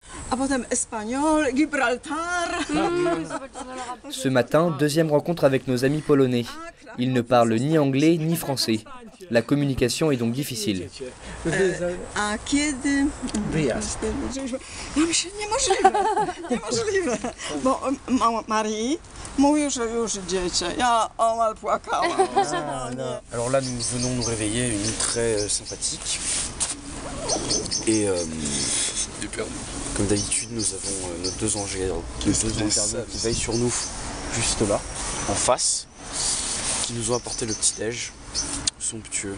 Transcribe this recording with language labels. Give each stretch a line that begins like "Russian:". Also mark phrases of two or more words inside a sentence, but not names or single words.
Polish: a potem espagnol, Gibraltar.
French: Ce matin, deuxième rencontre avec nos amis polonais. Ils ne parlent ni anglais ni français. La communication est donc difficile.
Polish: A kiedy... Wyjazd. Ja myślę, niemożliwe. Bo Marie mówił, że już idziecie. Ja omal płakałam.
French: Alors là, nous venons nous réveiller, une nuit très sympathique. Et comme d'habitude, nous avons nos deux internes qui veillent sur nous, juste là, en face, qui nous ont apporté le petit-déj, somptueux.